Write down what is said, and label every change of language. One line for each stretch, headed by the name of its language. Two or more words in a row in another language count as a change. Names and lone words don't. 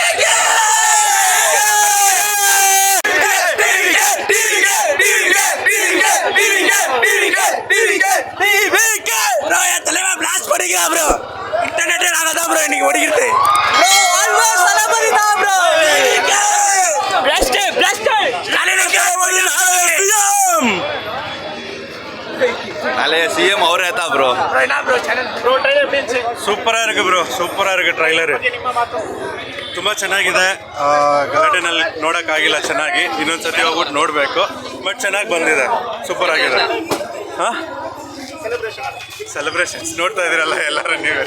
Tamil: ப்ரோ என் தலைவா பிளாஸ்ட் பண்ணிக்கலாம் ப்ரோ. இன்டர்நெட் நாங்க தான் ப்ரோ இன்னைக்கு ஓடிக்கிட்டு ப்ரோ. ஆல்வேஸ் தளபதி தான் ப்ரோ. பிளாஸ்ட் காலையில ஓடி பழைய சிஎம் அவரே தான் ப்ரோ.
Kannada: ಸೂಪರಾಗಿ ಇருக்கு ಬ್ರೋ, ಸೂಪರಾಗಿ ಇருக்கு ಟ್ರೈಲರ್. ತುಂಬ ಚೆನ್ನಾಗಿದೆ. ಗಾರ್ಡನಲ್ಲಿ ನೋಡೋಕ್ಕಾಗಿಲ್ಲ ಚೆನ್ನಾಗಿ, ಇನ್ನೊಂದ್ಸತಿ ಹೋಗ್ಬಿಟ್ಟು ನೋಡಬೇಕು. ಬಟ್ ಚೆನ್ನಾಗಿ ಬಂದಿದೆ, ಸೂಪರ್ ಆಗಿದೆ. ಹಾಂ, ಸೆಲೆಬ್ರೇಷನ್ಸ್ ನೋಡ್ತಾ ಇದ್ದೀರಲ್ಲ ಎಲ್ಲರೂ ನೀವೇ.